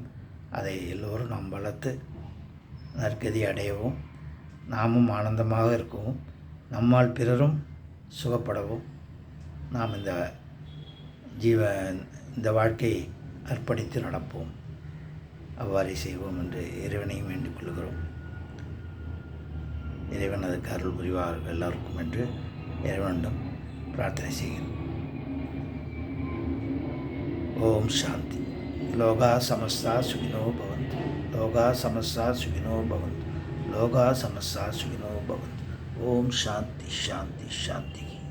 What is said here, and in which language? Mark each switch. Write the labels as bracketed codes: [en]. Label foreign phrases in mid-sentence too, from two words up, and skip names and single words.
[ta] அதை எல்லோரும் நாம் வளர்த்து நற்கதி அடையவும், நாமும் ஆனந்தமாக இருக்கவும், நம்மால் பிறரும் சுகப்படவும் நாம் இந்த வாழ்க்கையை அர்ப்பணித்து நடப்போம். அவ்வாறே செய்வோம் என்று இறைவனையும் வேண்டிக் கொள்கிறோம். இறைவன் அதுக்கு அருள் புரிவார்கள் எல்லாருக்கும் என்று இறைவனிடம் பிரார்த்தனை செய்கிறோம். [sa] ओम् शान्ति. लोकाः समस्ताः सुखिनो भवन्तु। लोकाः समस्ताः सुखिनो भवन्तु. लोकाः समस्ताः सुखिनो भवन्तु। ओम् शान्ति शान्ति शान्ति.